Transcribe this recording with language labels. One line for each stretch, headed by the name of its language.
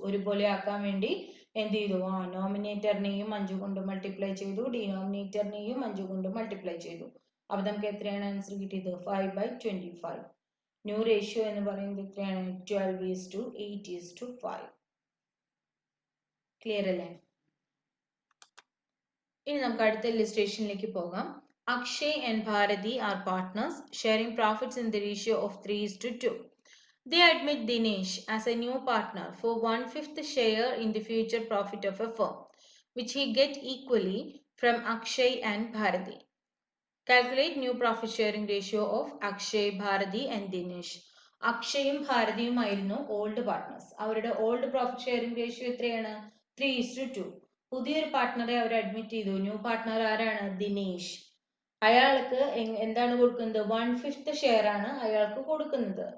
Malayalam: ഒരുപോലെ ആക്കാൻ വേണ്ടി എന്ത് ചെയ്തു? നോമിനേറ്ററിനെയും 5 കൊണ്ട് മൾട്ടിപ്ലൈ ചെയ്തു, ഡിനോമിനേറ്ററിനെയും 5 കൊണ്ട് മൾട്ടിപ്ലൈ ചെയ്തു. അപ്പൊ നമുക്ക് എത്രയാണ് ആൻസർ കിട്ടിയത്? 5/25. ന്യൂ റേഷ്യോ എന്ന് പറയുന്നത് എത്രയാണ്? 12:8:5. ക്ലിയർ അല്ലേ? ഇനി നമുക്ക് അടുത്ത ഇല്ലസ്ട്രേഷനിലേക്ക് പോകാം.
English: Akshay and Bharati are partners sharing profits in the ratio of 3:2. They admit Dinesh as a new partner for 1/5 share in the future profit of a firm, which he get equally from Akshay and Bharati. Calculate new profit sharing ratio of Akshay, Bharati and Dinesh.
Malayalam: അക്ഷയും ഭാരതിയുമായിരുന്നു old partners. അവരുടെ old profit sharing ratio എത്രയാണ്? 3:2. പുതിയൊരു പാർട്ട്ണറെ അവർ admit ചെയ്തു. New partner ആരാണ്? ദിനേശ്. അയാൾക്ക് എന്താണ് കൊടുക്കുന്നത്? 1/5 share ആണ് അയാൾക്ക് കൊടുക്കുന്നത്.